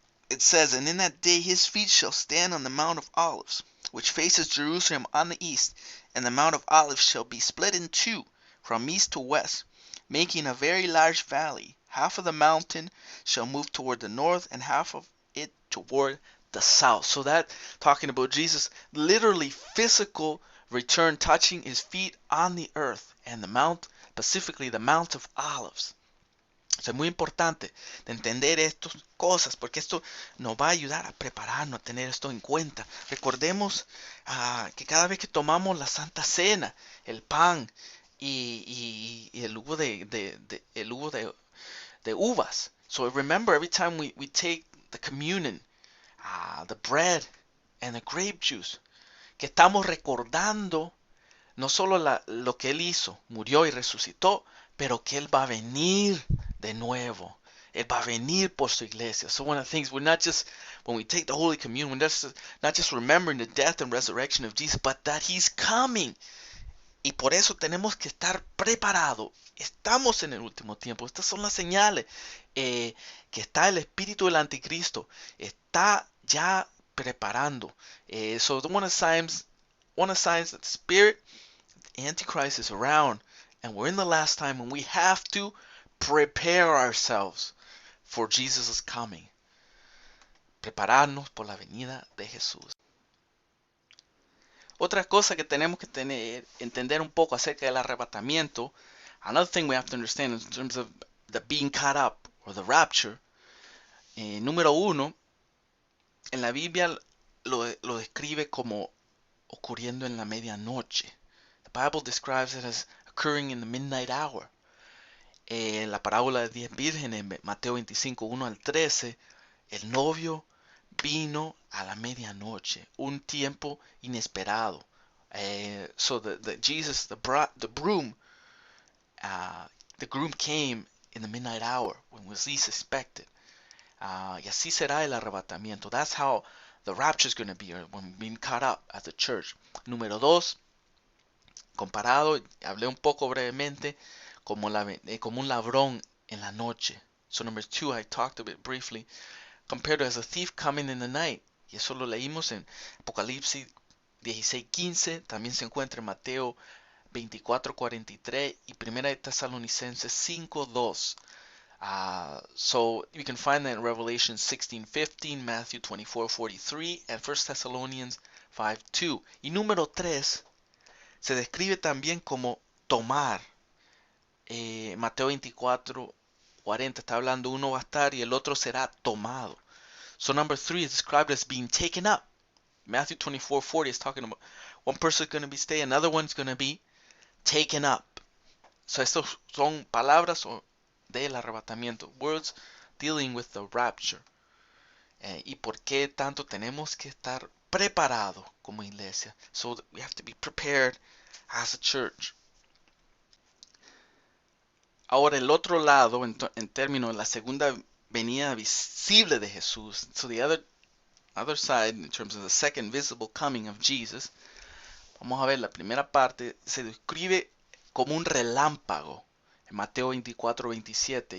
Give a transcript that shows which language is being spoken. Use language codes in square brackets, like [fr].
[en] It says, And in that day his feet shall stand on the Mount of Olives, which faces Jerusalem on the east, and the Mount of Olives shall be split in two, from east to west, making a very large valley. Half of the mountain shall move toward the north, and half of it toward the south. So that, talking about Jesus, literally physical return, touching his feet on the earth, and the mount, specifically the Mount of Olives. [es] O sea, es muy importante de entender estas cosas, porque esto nos va a ayudar a prepararnos, a tener esto en cuenta. Recordemos que cada vez que tomamos la Santa Cena, el pan y el hubo de uvas. [en] So remember, every time we take the communion, the bread and the grape juice, [es] que estamos recordando no solo lo que Él hizo, murió y resucitó, pero que Él va a venir de nuevo. Él va a venir por su iglesia. [en] So one of the things, we're not just, when we take the Holy Communion, we're not just remembering the death and resurrection of Jesus, but that He's coming. [es] Y por eso tenemos que estar preparados. Estamos en el último tiempo. Estas son las señales que está el espíritu del anticristo. Está ya preparando. [en] So one of the signs that the spirit, the antichrist is around, and we're in the last time, and we have to prepare ourselves for Jesus' coming. [es] Prepararnos por la venida de Jesús. Otra cosa que tenemos que entender un poco acerca del arrebatamiento, [en] another thing we have to understand in terms of the being caught up or the rapture, [es] número uno, en la Biblia lo describe como ocurriendo en la medianoche. [en] The Bible describes it as occurring in the midnight hour. [es] La parábola de 10 vírgenes, Mateo 25, 1 al 13, el novio vino a la medianoche, un tiempo inesperado. [en] So Jesus, the groom came in the midnight hour when was least expected. [es] Y así será el arrebatamiento. [en] That's how the rapture is going to be, when being caught up as the church. [es] Número dos, comparado, hablé un poco brevemente, como un ladrón en la noche. [en] So number two, I talked a bit briefly, compared to as a thief coming in the night. [es] Y eso lo leímos en Apocalipsis 16:15, también se encuentra en Mateo 24:43 y Primera de Tesalonicenses 5:2. [en] So you can find that in Revelation 16:15, Matthew 24:43, and 1 Thessalonians 5:2. [es] Y número 3 se describe también como tomar. Mateo 24:40 está hablando, uno va a estar y el otro será tomado. [en] So number 3 is described as being taken up. Matthew 24:40 is talking about one person is going to be staying, another one's going to be taken up. [es] So estas son palabras del arrebatamiento, [en] words dealing with the rapture. [es] Y por qué tanto tenemos que estar preparados como iglesia. [en] So we have to be prepared as a church. [es] Ahora el otro lado, en términos de la segunda venida visible de Jesús. [en] So the other side, in terms of the second visible coming of Jesus, [es] vamos a ver la primera parte, se describe como un relámpago en Mateo 24:27.